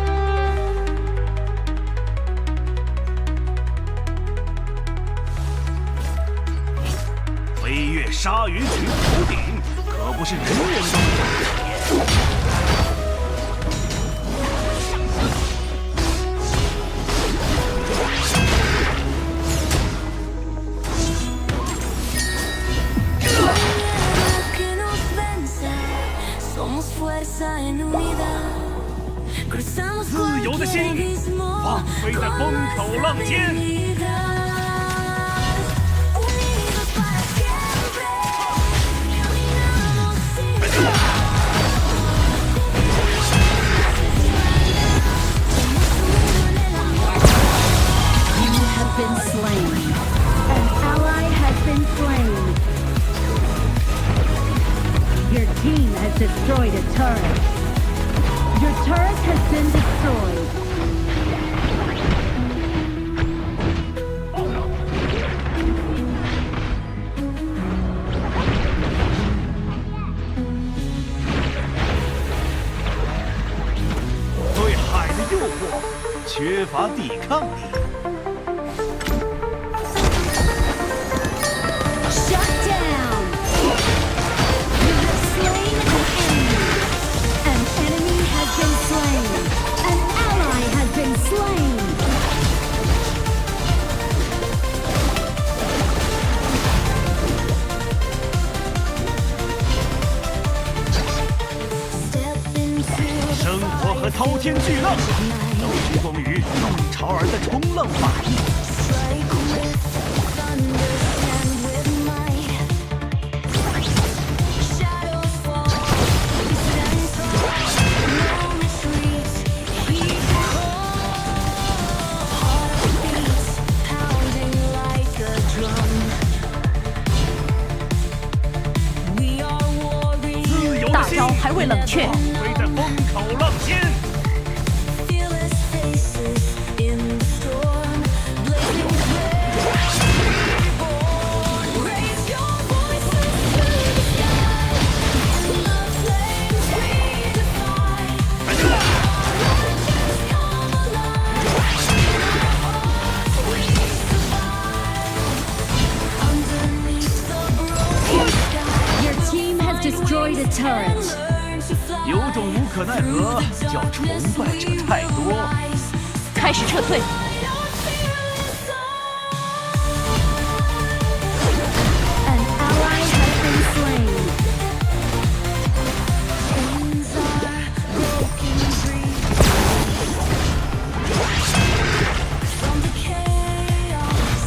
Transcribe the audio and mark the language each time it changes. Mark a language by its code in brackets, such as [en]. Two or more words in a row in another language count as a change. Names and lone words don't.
[zh] 飞越鲨鱼群的头顶，可不是人人都能有的体验。 [es] Que nos vence, somos fuerza en unidad. Cruzamos [zh] 自由的心， [es] cualquier abismo [zh] 放飞在风口浪尖。 [es] Unidos para siempre, caminamos sin temor. Somos uno en el amor. [en] You have been slain. An ally has been slain. Your team has destroyed a turret. Your turret has been destroyed. [zh] " 对海的诱惑缺乏抵抗力， [en] Shut down. You have slain an enemy. An enemy has been slain. An ally has been slain. Step into [zh] 生活和滔天巨浪都居功于弄潮儿的冲浪法艺。 [en] strike with thunder, stand with might. Shadows fall, we stand tall, no retreat. Heed the call, heart beats pounding like a drum. We are [zh] 自 [en] warriors, [zh] 由的心，大招还未冷却，放飞在风口浪尖。 [en] fearless faces in the storm, blazing trails. Reborn, raise your voices to the sky. The flames we defy. Our legends come alive. In our hearts we survive. Underneath the broken sky, Your team has destroyed a turret. learn to fly. [zh] 有种无可奈何，叫崇拜者太多。开始撤退， [en] An ally has been slain. Chains are broken free from the chaos.